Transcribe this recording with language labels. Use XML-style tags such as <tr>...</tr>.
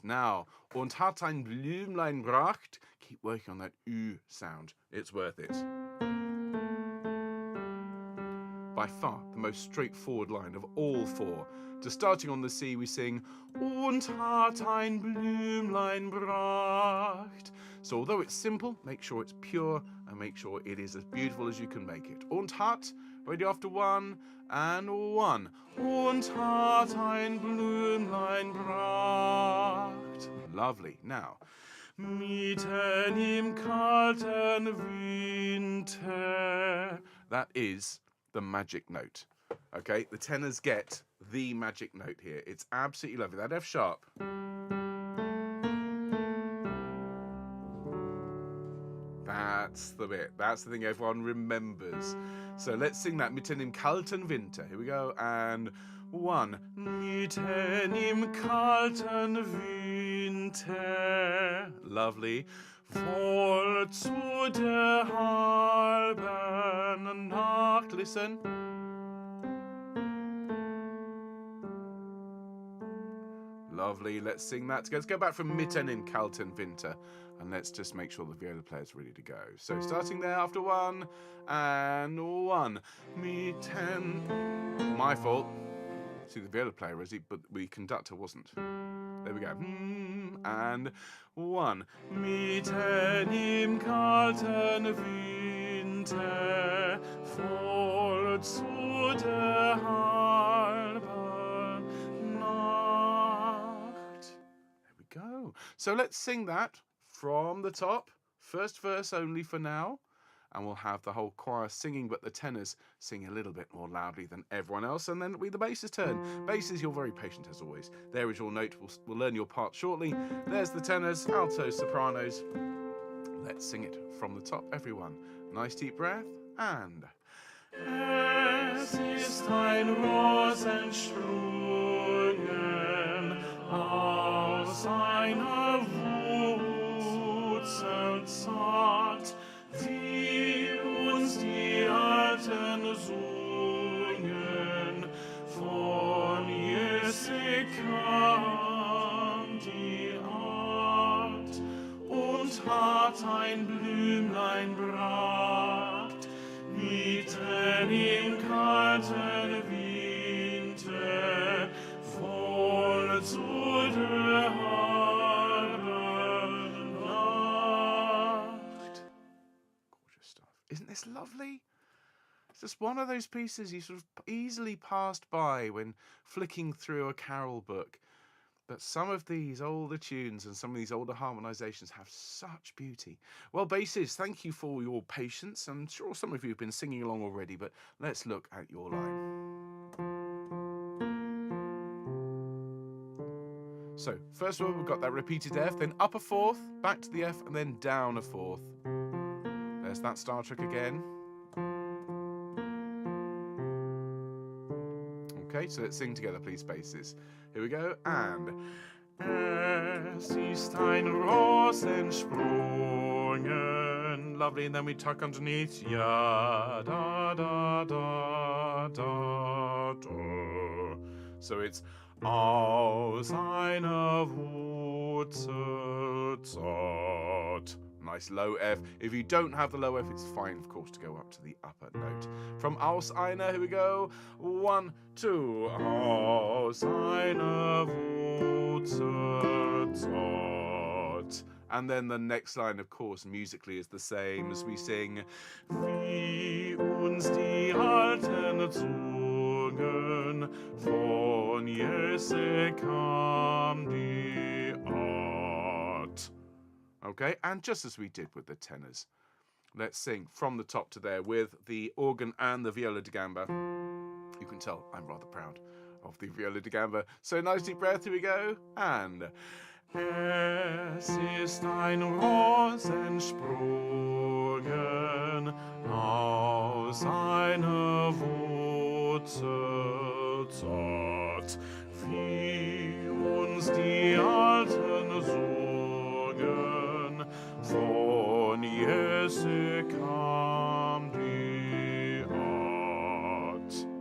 <en>Now,</en> <de>und hat ein Blümlein bracht.</de> <en>Keep working on that Ü sound. It's worth it. by far the most straightforward line of all four. To starting on the C, we sing</en> <de>Und hat ein Blümlein bracht.</de> <en>So although it's simple, make sure it's pure and make sure it is as beautiful as you can make it.</en> <de>Und hat,</de> <en>ready after one, and one.</en> <de>Und hat ein Blümlein bracht.</de> <en>Lovely. Now,</en> <de>mitten im kalten Winter.</de> <en>That is the magic note. Okay, the tenors get the magic note here. It's absolutely lovely. That F sharp. That's the bit. That's the thing everyone remembers. So let's sing that</en> <de>mitten im kalten Winter.</de> <en>Here we go. And one.</en> <de>Mitten im kalten Winter.</de> <en>Lovely.</en> <de>Voll zu der halben Nacht.</de> <en>Listen. Lovely. Let's sing that together. Let's go back from</en> <de>mitten im kalten Winter.</de> <en>And let's just make sure the viola player's ready to go. So starting there after one and one. Mitten. My fault. See, the viola player is he, but the conductor wasn't. There we go. And one.</en> <de>Mitten im kalten Winter, voll zu der halben Nacht.</de> <en>There we go. So let's sing that from the top. First verse only for now. And we'll have the whole choir singing, but the tenors sing a little bit more loudly than everyone else. And then it'll be the bass's turn. Basses, you're very patient as always. There is your note. We'll learn your part shortly. There's the tenors, altos, sopranos. Let's sing it from the top, everyone. Nice deep breath, and...</en> <de>Es ist ein Rosensprungen aus einer Wurzel zart, wie uns die Alten sungen, von Jesse kam die Art und hat ein Blümlein bracht, mitten im kalten Winter, voll zu der halben Nacht.</de> <en>Gorgeous stuff. Isn't this lovely? It's just one of those pieces you sort of easily passed by when flicking through a carol book. But some of these older tunes and some of these older harmonisations have such beauty. Well, basses, thank you for your patience. I'm sure some of you have been singing along already, but let's look at your line. So, first of all, we've got that repeated F, then up a fourth, back to the F, and then down a fourth. There's that Star Trek again. Okay, so let's sing together, please, basses. Here we go, and...</en> <de>Es ist ein Rosensprungen.</de> <en>Lovely, and then we tuck underneath. Ja, da, da, da, da, da. So it's</en> <de>aus einer Wurzel zart.</de> <en>Nice low F. If you don't have the low F, it's fine, of course, to go up to the upper note. From</en> <de>aus einer,</de> <en>here we go. 1, 2.</en> <de>Aus einer Wurzel zart.</de> <en>And then the next line, of course, musically is the same as we sing.</en> <de>Wie uns die Alten sungen, von Jesse kam die Art.</de> <en>Okay, and just as we did with the tenors, let's sing from the top to there with the organ and the viola da gamba. You can tell I'm rather proud of the viola da gamba. So nice deep breath, here we go, and...</en> <de>Es ist ein Rosensprungen aus einer Wurzel zart, wie uns die Alten sungen, von Jesse kam die Art.</de>